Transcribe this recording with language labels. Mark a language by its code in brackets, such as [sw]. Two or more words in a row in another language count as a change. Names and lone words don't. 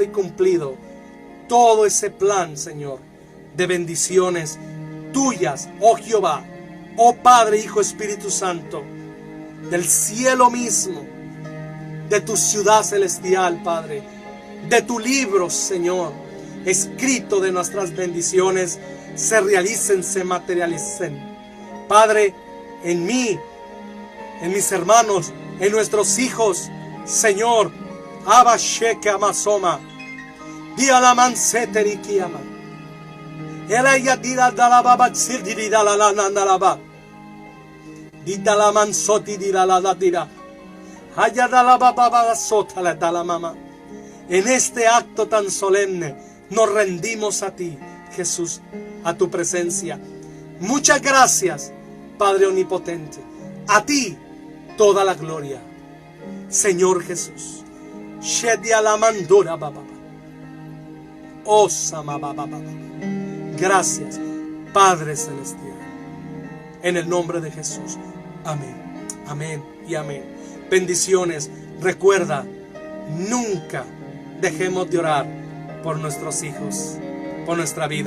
[es] y cumplido todo ese plan, Señor, de bendiciones tuyas, oh Jehová, oh Padre, Hijo, Espíritu Santo, del cielo mismo, de tu ciudad celestial, Padre, de tu libro, Señor, escrito de nuestras bendiciones, se realicen, se materialicen. Padre, en mí, en mis hermanos, en nuestros hijos, Señor, Abba Sheke Amasoma, Dialaman Seteri Kiyama, Elaya Dira Dalababa Tsildiri Dalalaba, Didalaman Soti Dira la Dira, Hayadalababa Sota la Dalamama. En este acto tan solemne nos rendimos a ti, Jesús, a tu presencia. Muchas gracias, Padre omnipotente. A ti toda la gloria, Señor Jesús. Shedia la mandura baba. Oh sama baba. Gracias, Padre celestial. En el nombre de Jesús. Amén. Amén y amén. Bendiciones. Recuerda, nunca dejemos de orar por nuestros hijos, por nuestra vida.